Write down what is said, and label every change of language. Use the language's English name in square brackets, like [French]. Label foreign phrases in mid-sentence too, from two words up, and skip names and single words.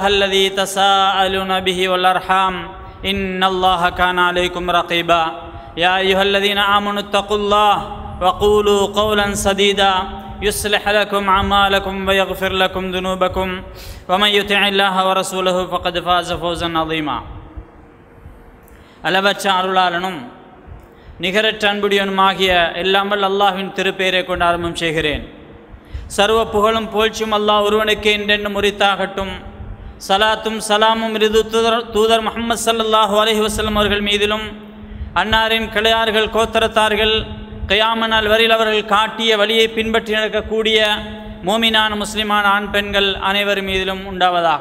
[Arabic] الذي تساءلون به والأرحام إن الله كان عليكم رقيبا يا أيها الذين آمنوا اتقوا الله وقولوا قولا سديدا يصلح لكم أعمالكم ويغفر لكم ذنوبكم ومن يطع الله ورسوله فقد فاز فوزا عظيما [Tamil] அளவற்ற அருளாளனும் நிகரற்ற அன்புடையவனுமாகிய எல்லாம் வல்ல அல்லாஹ்வின் திருப்பெயரை கொண்டு ஆரம்பம் செய்கிறேன். சர்வ புகழும் புகழ்ச்சியும் அல்லாஹ் ஒருவனுக்கே என்றென்றும் உரித்தாகட்டும். சலாத்தும் சலாமும் இறுதி தூதர் முஹம்மது [Arabic] صلى الله عليه وسلم [Tamil] அவர்கள் மீதிலும் அன்னாரின் கிளையார்கள் கோத்தரத்தார்கள் கியாம நாள் வரையில் அவர்கள் காட்டிய வழியை பின்பற்றி நடக்கக்கூடிய மோமினான முஸ்லிமான ஆண் பெண்கள் அனைவர் மீதிலும் உண்டாவதாக.